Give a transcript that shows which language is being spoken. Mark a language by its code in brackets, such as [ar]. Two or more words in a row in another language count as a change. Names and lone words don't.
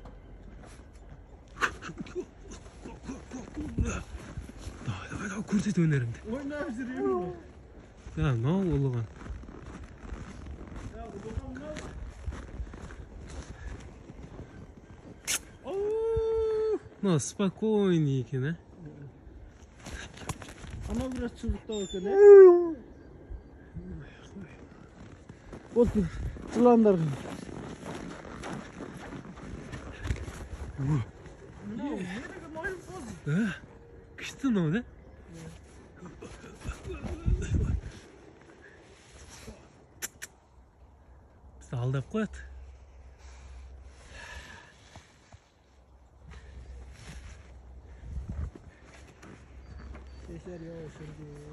[kk] Давай, көрсет өнеріңді. Ойнап жүремін ғой. Мынау ұлыған. Мынау спокойный екен, а? [tr] Ama biraz çubukta bakın he. Bakın yılanlar. [kk] Күшті мынау да? Бізді алдап қояды. [tr] Geçer yavaş şimdi.